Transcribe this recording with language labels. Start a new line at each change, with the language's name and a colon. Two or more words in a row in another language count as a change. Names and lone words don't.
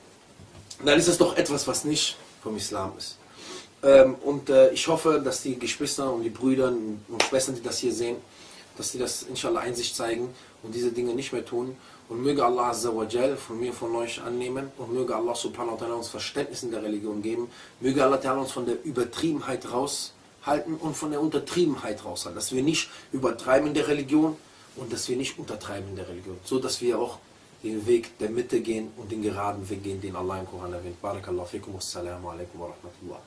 German: Dann ist das doch etwas, was nicht vom Islam ist. Ich hoffe, dass die Geschwister und die Brüder und Schwestern, die das hier sehen, dass sie das inshallah Einsicht zeigen und diese Dinge nicht mehr tun. Und möge Allah
Arabic: عز وجل
German: von mir, von euch annehmen und möge Allah
Arabic: سبحانه وتعالى
German: uns Verständnis in der Religion geben. Möge Allah ta'ala uns von der Übertriebenheit raushalten und von der Untertriebenheit raushalten. Dass wir nicht übertreiben in der Religion und dass wir nicht untertreiben in der Religion. So dass wir auch den Weg der Mitte gehen und den geraden Weg gehen, den Allah im Koran erwähnt.
Arabic: بارك الله فيكم، والسلام عليكم ورحمة الله.